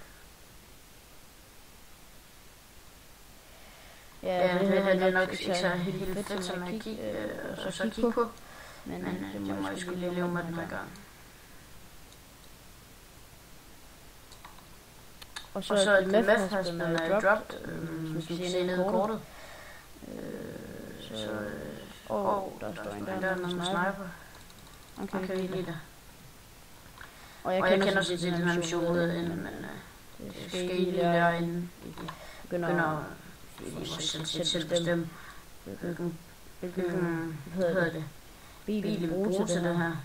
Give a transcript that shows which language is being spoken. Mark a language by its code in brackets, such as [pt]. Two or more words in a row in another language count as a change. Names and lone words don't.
[da] Ja, det er nok ikke så helt fedt, som jeg kigge på. Men det må jeg sgu lige leve med den her gang. Og så det [en] meth has been dropped, [da] som vi kan se nede i kortet. Der står en der med sniper. Okay, lige der. Og jeg kender sådan set den her mission ud af inden, men det skal I lige lære inden I begynder at selv bestemme, hvilken bil I vil bruge til det her.